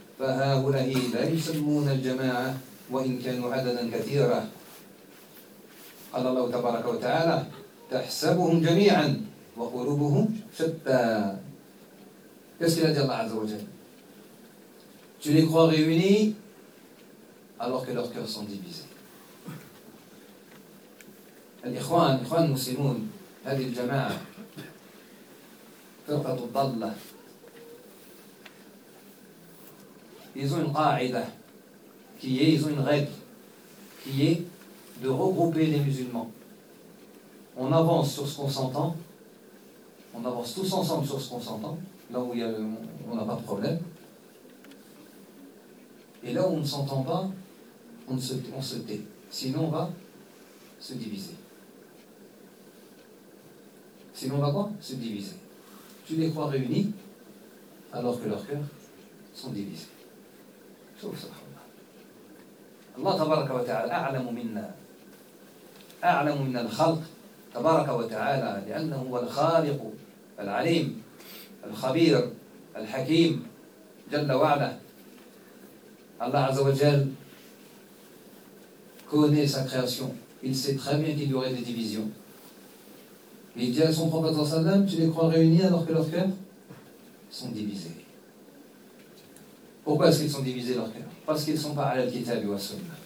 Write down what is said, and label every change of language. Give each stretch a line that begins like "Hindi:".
Arabic: فهؤلاء لا يسمون الجماعة وإن كانوا عددا كثيرا. قال الله تبارك وتعالى تحسبهم جميعا وقلوبهم شتى.
French: Qu'est-ce qu'il a dit Allah عز وجل? Tu les crois réunis alors que leurs cœurs sont divisés.
Arabic: الإخوان المسلمون هذه الجماعة فرقة الضالة.
French: Ils ont une qa'ida, qui est, ils ont une règle, qui est de regrouper les musulmans. On avance sur ce qu'on s'entend, on avance tous ensemble sur ce qu'on s'entend, là où on n'a pas de problème. Et là où on ne s'entend pas, on se tait. Sinon on va se diviser. Sinon on va quoi? Se diviser. Tu les crois réunis, alors que leurs cœurs sont divisés.
Arabic: الله تبارك وتعالى أعلم منا أعلم من الخلق تبارك وتعالى لأنه هو الخالق العليم الخبير الحكيم جل وعلا.
French: الله عز وجل connaît sa création. Il sait très bien qu'il y aurait des divisions. Il dit à son prophète sallam, tu les crois réunis alors que leurs cœurs sont divisés. Pourquoi est-ce qu'ils sont divisés leur cœur? Parce qu'ils ne sont pas à al-kitab wa sunnah.